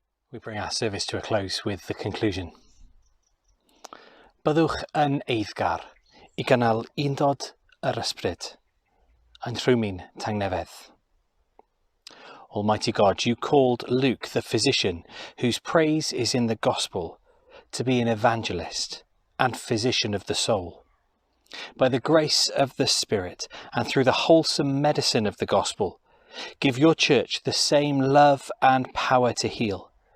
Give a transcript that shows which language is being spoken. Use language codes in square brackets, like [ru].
[en] We bring our service to a close with the conclusion. [cy] Byddwch yn eiddgar I gynnal undod yr ysbryd, yn rhwymyn tangnefedd. [en] Almighty God, you called Luke, the physician, whose praise is in the gospel, to be an evangelist and physician of the soul. By the grace of the Spirit and through the wholesome medicine of the gospel, give your church the same love and power to heal.